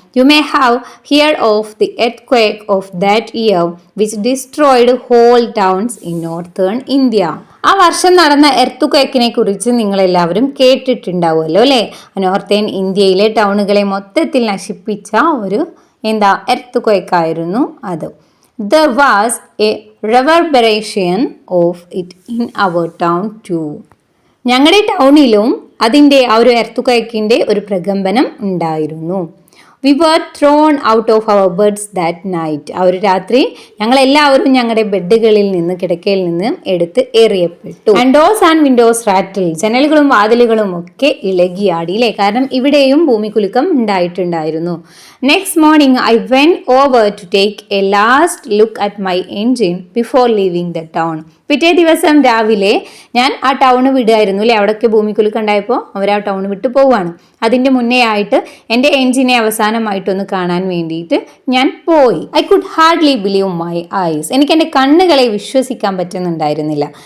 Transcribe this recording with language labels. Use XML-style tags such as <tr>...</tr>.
<en>You may have hear of the earthquake of that year which destroyed whole towns in northern India.</en> <ml>ആ വർഷം നടന്ന എർത്ത്ക്വേക്കിനെ കുറിച്ച് നിങ്ങളെല്ലാവരും കേട്ടിട്ടുണ്ടാവുമല്ലോ അല്ലേ. നോർത്തേൺ ഇന്ത്യയിലെ ടൗണുകളെ മൊത്തത്തിൽ നശിപ്പിച്ച ഒരു എർത്ത്ക്വേക്കായിരുന്നു അത്.</ml> <en>There was a reverberation of it in our town too.</en> <ml>ഞങ്ങളുടെ ടൗണിലും അതിൻ്റെ ആ ഒരു എർത്ത്ക്വേക്കിൻ്റെ ഒരു പ്രകമ്പനം ഉണ്ടായിരുന്നു.</ml> <en>We were thrown out of our beds that night.</en> <ml>ആ ഒരു രാത്രി ഞങ്ങളെല്ലാവരും ഞങ്ങളുടെ ബെഡുകളിൽ നിന്ന്, കിടക്കയിൽ നിന്ന് എടുത്ത് എറിയപ്പെട്ടു.</ml> <en>And doors and windows rattled.</en> <ml>ജനലുകളും വാതിലുകളും ഒക്കെ ഇളകിയാടി അല്ലേ. കാരണം ഇവിടെയും ഭൂമികുലുക്കം ഉണ്ടായിട്ടുണ്ടായിരുന്നു.</ml> <en>Next morning I went over to take a last look at my engine before leaving the town.</en> <ml>പിറ്റേ ദിവസം രാവിലെ ഞാൻ ആ ടൗണ് വിടുമായിരുന്നു അല്ലേ. അവിടെയൊക്കെ ഭൂമികുലുക്കം ഉണ്ടായപ്പോൾ അവർ ആ ടൗണ് വിട്ടു പോവുകയാണ്. അതിൻ്റെ മുന്നേ ആയിട്ട് എൻ്റെ എൻജിനെ അവസാനമായിട്ടൊന്ന് കാണാൻ വേണ്ടിയിട്ട് ഞാൻ പോയി.</ml> <en>I could hardly believe my eyes.</en> <ml>എനിക്ക് എൻ്റെ കണ്ണുകളെ വിശ്വസിക്കാൻ പറ്റുന്നുണ്ടായിരുന്നില്ല.</ml>